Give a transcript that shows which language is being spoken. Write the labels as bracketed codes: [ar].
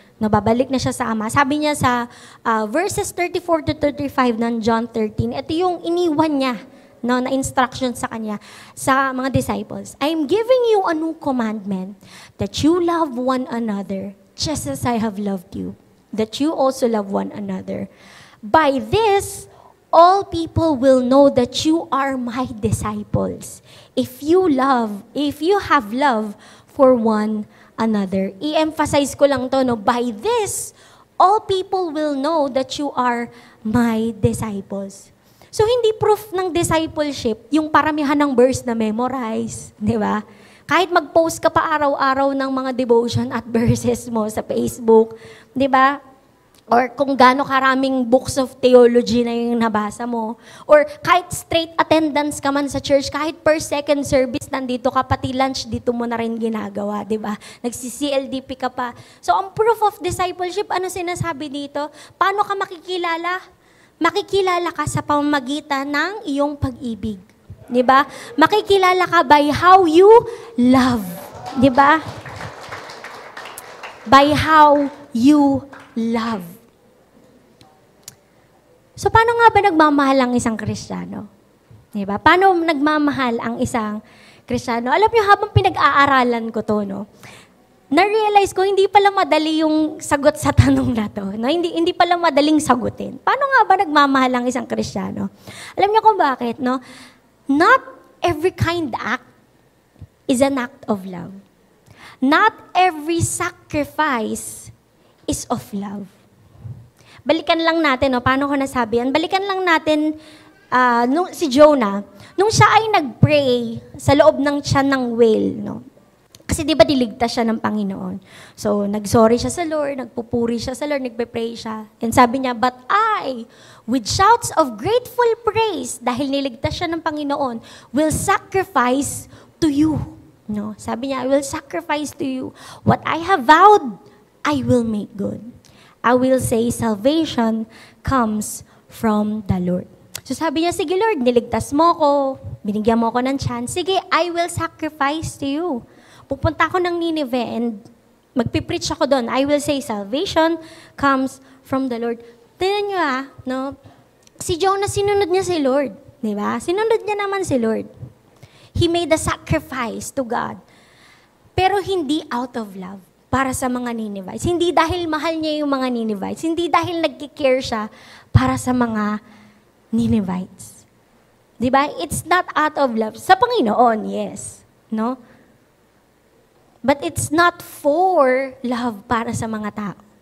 [tl] No, babalik na siya sa Ama. Sabi niya sa verses 34 to 35 ng John 13, ito yung iniwan niya no, na instruction sa kanya, sa mga disciples. [en] I'm giving you a new commandment, that you love one another, just as I have loved you, that you also love one another. By this, all people will know that you are my disciples. If you have love for one another. [tl] I-emphasize ko lang to, [en] no, by this, all people will know that you are my disciples. [tl] So, hindi proof ng discipleship yung paramihan ng verse na memorize, di ba? Kahit mag-post ka pa araw-araw ng mga devotion at verses mo sa Facebook, di ba? Or kung gaano karaming [en] books of theology [tl] na yung nabasa mo. Or kahit straight attendance ka man sa church, kahit per second service, nandito ka, pati lunch, dito mo na rin ginagawa, di ba? Nagsi-CLDP ka pa. So, ang [en] proof of discipleship, [tl] ano sinasabi dito? Paano ka makikilala? Makikilala ka sa pamamagitan ng iyong pag-ibig. Di ba? Makikilala ka [en] by how you love. [tl] Di ba? [en] By how you love. [tl] So, paano nga ba nagmamahal ang isang Kristiyano? Di ba? Paano nagmamahal ang isang Kristiyano? Alam niyo, habang pinag-aaralan ko to, no, na-realize ko, hindi pala madali yung sagot sa tanong na to. No? Hindi pala madaling sagutin. Paano nga ba nagmamahal ang isang Kristiyano? Alam niyo kung bakit, no? [en] Not every kind act is an act of love. Not every sacrifice is of love. [tl] Balikan lang natin, no? Paano ko nasabi yan? Balikan lang natin si Jonah. Nung siya ay nag-pray sa loob ng tiyan ng whale, no? Kasi di ba diligtas siya ng Panginoon? So, nag-sorry siya sa Lord, nagpupuri siya sa Lord, nagpe-pray siya. [en] And sabi niya, but I, with shouts of grateful praise, [tl] dahil niligtas siya ng Panginoon, [en] will sacrifice to you. No? [tl] Sabi niya, [en] I will sacrifice to you. What I have vowed, I will make good. I will say, salvation comes from the Lord. [tl] So sabi niya, sige Lord, niligtas mo ko, binigyan mo ko ng chance, sige, [en] I will sacrifice to you. [tl] Pupunta ako ng Nineveh and magpipreach ako doon. [en] I will say, salvation comes from the Lord. [tl] Tingnan niyo no? Si Jonah, sinunod niya si Lord. Di ba? Sinunod niya naman si Lord. [en] He made a sacrifice to God. [tl] Pero hindi [en] out of love [tl] para sa mga Ninevites. Hindi dahil mahal niya yung mga Ninevites. Hindi dahil nagkikare siya para sa mga Ninevites. [en] Di ba? It's not out of love. [tl] Sa Panginoon, [en] yes. No? But it's not for love [tl] para sa mga tao.